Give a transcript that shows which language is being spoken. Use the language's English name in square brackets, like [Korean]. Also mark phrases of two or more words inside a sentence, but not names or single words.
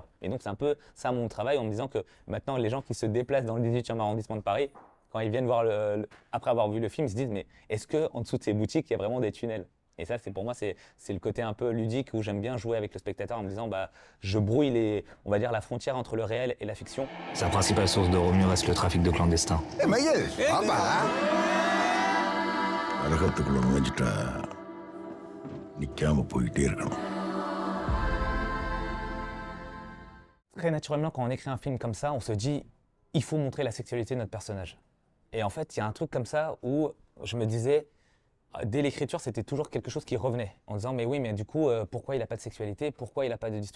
[French] Et donc, c'est un peu ça mon travail en me disant que maintenant, les gens qui se déplacent dans le 18e arrondissement de Paris, quand ils viennent voir après avoir vu le film, ils se disent, mais est-ce qu'en dessous de ces boutiques, il y a vraiment des tunnels? Et ça, pour moi, c'est le côté un peu ludique où j'aime bien jouer avec le spectateur en me disant, je brouille on va dire, la frontière entre le réel et la fiction. Sa principale source de revenus reste le trafic de clandestins. [Tamil] மையல் ஆமா நரகத்துக்குள்ள நுழைஞ்சிட்டா நிக்காம போயிட்டே இருக்கணும். [French] Très naturellement, quand on écrit un film comme ça, on se dit, il faut montrer la sexualité de notre personnage. Et en fait, il y a un truc comme ça où je me disais, dès l'écriture, c'était toujours quelque chose qui revenait, en disant, mais oui, mais du coup, pourquoi il n'a pas de sexualité, pourquoi il n'a pas d'histoire?